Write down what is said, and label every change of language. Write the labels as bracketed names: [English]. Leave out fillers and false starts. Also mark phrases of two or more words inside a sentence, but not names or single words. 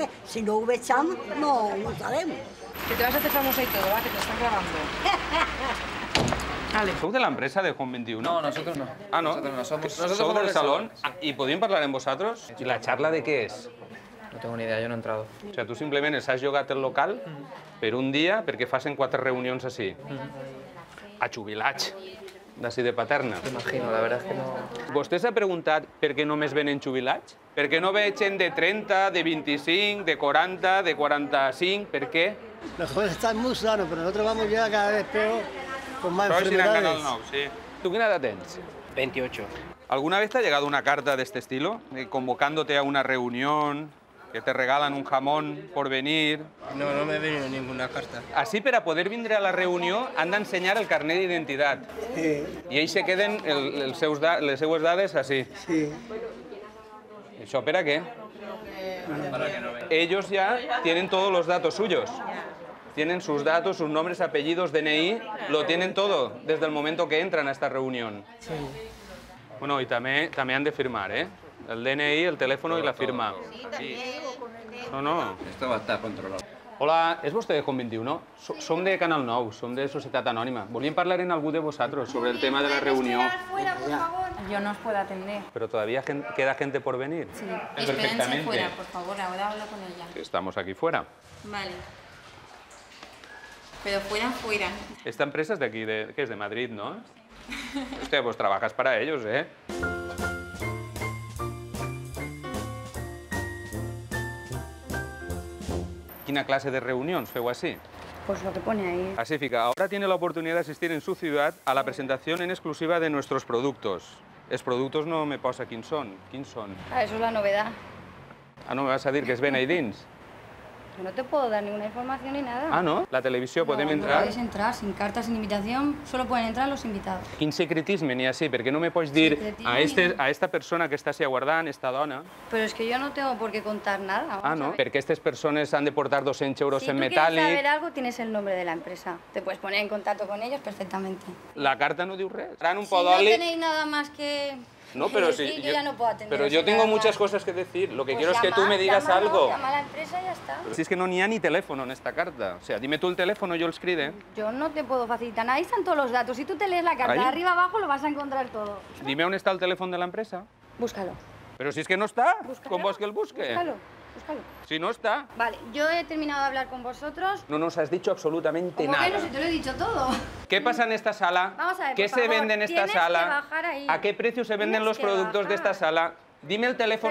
[Catalan] Si no ho vegem, no ho sabem. [Spanish] Que te vas a hacer famosa y todo, va, que te están grabando. Vale. ¿Sou de la empresa de Home 21? No, nosotros no. Ah, ¿no? Nosotros no somos. ¿Sou del salón? [Catalan] ¿Y podíem parlar amb vosaltres? [Spanish] ¿Y la charla de qué es? No tengo ni idea, yo no he entrado. O sea, [Catalan] tu simplement els has llogat el local per un dia perquè facin 4 reunions així. A jubilats, d'ací de Paterna. [Spanish] Imagino, la verdad es que no... [Catalan] Vostè s'ha preguntat per què només venen jubilats? Per què no ve gent de 30, de 25, de 40, de 45? ¿Per qué? [Spanish] Los jóvenes están muy sanos, pero nosotros vamos ya cada vez peor, con más [Catalan] Però [Spanish] enfermedades. Canal 9, sí. ¿Tú qué edad tens? 28. ¿Alguna vez te ha llegado una carta de este estilo? Convocándote a una reunión, que te regalan un jamón por venir... No, no me ha venido ninguna carta. [Catalan] Així, per a poder vindre a la reunió, han d'ensenyar el carnet d'identitat. Sí. I ells se queden les seues dades així. Sí. [Spanish] ¿Eso para qué? Para que no venga. Ellos ya tienen todos los datos suyos. Tienen sus datos, sus nombres, apellidos, DNI, lo tienen todo desde el momento que entran a esta reunión. Sí. Bueno, y también han de firmar, ¿eh? El DNI, el teléfono y la firma. No, no. Esto va a estar controlado. [Catalan] Hola, és vostè de Home 21? Som de Canal 9, som de Societat Anònima. Volíem parlar amb algú de vosaltres sobre el tema de la reunió. [Spanish] Fuera, por favor. yo no os puedo atender. Pero todavía queda gente por venir. Sí. Espérense fuera, por favor, ahora hablo con ella. Estamos aquí fuera. Vale. Pero fuera. Esta empresa es de aquí, que es de Madrid, ¿no? Hostia, pues trabajas para ellos, ¿eh? [Catalan] ¿Quina clase de reunions feu así? [Spanish] Pues lo que pone ahí. Asífica, ahora tiene la oportunidad de asistir en su ciudad a la presentación en exclusiva de nuestros productos. [Catalan] Els productos no me posa quins són. Quins són? [Spanish] Eso es la novedad. [Catalan] Ah, no me vas a dir que es ven ahí dins? [Spanish] Que no te puedo dar ninguna información ni nada. [Catalan] Ah, no? La televisió podem [Spanish] No [Catalan] entrar? [Spanish] podéis entrar, sin carta, sin invitación, solo pueden entrar los invitados. [Catalan] Quin secretisme n'hi ha així? Perquè no me pots dir a esta persona que està així aguardant, esta dona... [Spanish] Pero es que yo no tengo por qué contar nada. [Catalan] Ah, no? Perquè aquestes persones han de portar 200 euros [Spanish] Si [Catalan] en [Spanish] tú quieres saber [Catalan] metàl·lic... [Spanish] algo, tienes el nombre de la empresa. Te puedes poner en contacto con ellos perfectamente. [Catalan] La carta no diu res. [Spanish] Traen un Si [Catalan] pot [Spanish] no [Catalan] d'oli... [Spanish] tenéis nada más que... No, pero decir, si yo ya no puedo atender. Pero yo tengo muchas cosas que decir. Lo que quiero es que tú me digas algo. Llama a la empresa y ya está. Si es que no [Catalan] n'hi ha [Spanish] ni teléfono en esta carta. O sea, dime tú el teléfono, [Catalan] yo els cride. [Spanish] Yo no te puedo facilitar nada. Ahí están todos los datos. Si tú te lees la carta ¿Ahí? de arriba abajo, lo vas a encontrar todo. [Catalan] Dime on està el telèfon de l'empresa. [Spanish] Búscalo. Pero si es que no está, ¿cómo [Catalan] vols que el busque? [Spanish] Búscalo. Si no está. Vale, yo he terminado de hablar con vosotros. No nos has dicho absolutamente ¿Cómo nada. que no? Si te lo he dicho todo. ¿Qué pasa en esta sala? Vamos a ver, ¿Qué por se favor, vende en esta tienes que sala? bajar ahí. ¿A qué precio se venden Tienes los que productos de esta sala? Dime el teléfono